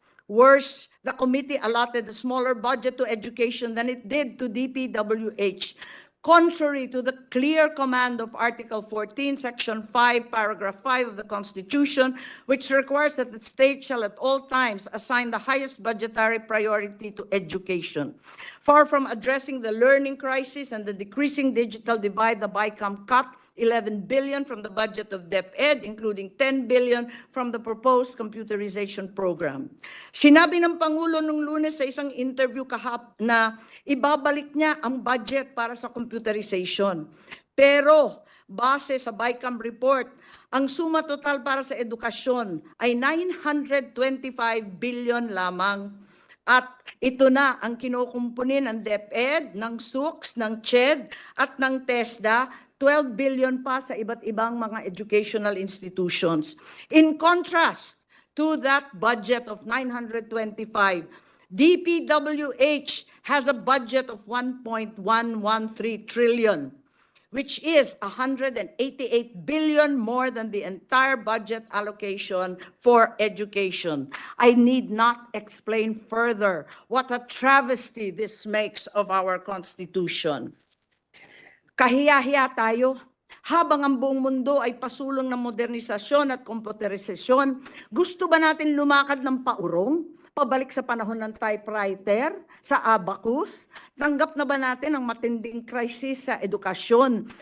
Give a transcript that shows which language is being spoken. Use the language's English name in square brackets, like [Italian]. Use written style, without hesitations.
[English] Worse, the committee allotted a smaller budget to education than it did to DPWH, contrary to the clear command of Article 14, Section 5, Paragraph 5 of the Constitution, which requires that the state shall at all times assign the highest budgetary priority to education. Far from addressing the learning crisis and the decreasing digital divide, the BICAM cut 11 billion from the budget of DepEd, including 10 billion from the proposed computerization program. [Filipino] Sinabi ng Pangulo nung Lunes sa isang interview na ibabalik niya ang budget para sa computerization. Pero base sa BICAM report, ang suma total para sa edukasyon ay 925 billion lamang. At ito na ang kinukumpunin ng DepEd, ng SUKS, ng CHED at ng TESDA, 12 billion pa sa iba't ibang mga educational institutions. [English] In contrast to that budget of 925, DPWH has a budget of 1.113 trillion, which is 188 billion more than the entire budget allocation for education. I need not explain further what a travesty this makes of our Constitution. [Filipino] Kahiya-hiya tayo. Habang ang buong mundo ay pasulong ng modernisasyon at komputerisasyon, gusto ba natin lumakad ng paurong? Pabalik sa panahon ng typewriter, sa abacus? Tanggap na ba natin ang matinding krisis sa edukasyon?